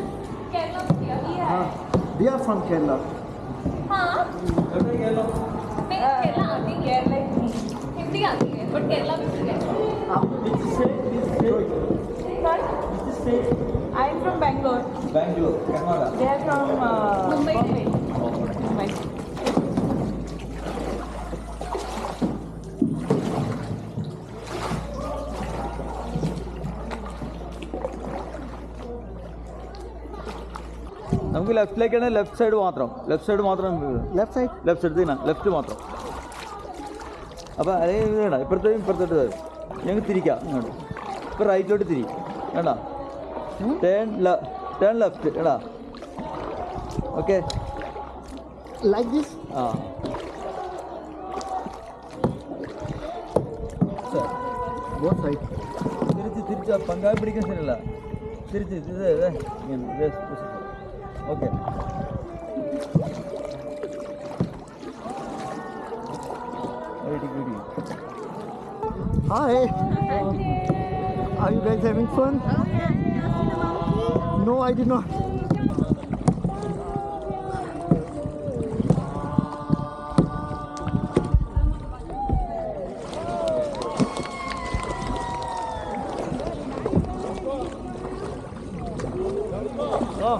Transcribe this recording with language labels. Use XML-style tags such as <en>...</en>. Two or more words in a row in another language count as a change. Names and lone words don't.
<hi>केरला में किया है। हाँ,</hi> <en>we are from Kerala.</en> <hi>हाँ नहीं, केरला आती है, हिंदी आती है, बट केरला में किया है।</hi> <en>I am from Bangalore. Bangalore, Canada. They are from मुंबई। Mumbai.</en> <ml>നമുക്ക് ലെഫ്റ്റിലേക്കാണ്</ml> <en>left side</en> <ml>മാത്രം</ml> <en>left side? left side</en> <ml>ലെഫ്റ്റ് മാത്രം. അപ്പോൾ അതേ വേണ്ട, ഇപ്പുറത്തോട്ട് ഞങ്ങൾക്ക് തിരിക്കാം ഇങ്ങോട്ട്. ഇപ്പോൾ റൈറ്റിലോട്ട് തിരി വേണ്ട,</ml> <en>turn left</en> <ml>എടാ. ഓക്കെ</ml> <en>like this? ആ both side?</en> <ml>തിരിച്ച് പങ്കാളി പിടിക്കാൻ ശരിയല്ല, തിരിച്ച് ഇങ്ങനെ. ഓക്കെ</ml> <en>Hi. Are you guys having fun? No, I did not. Oh.</en>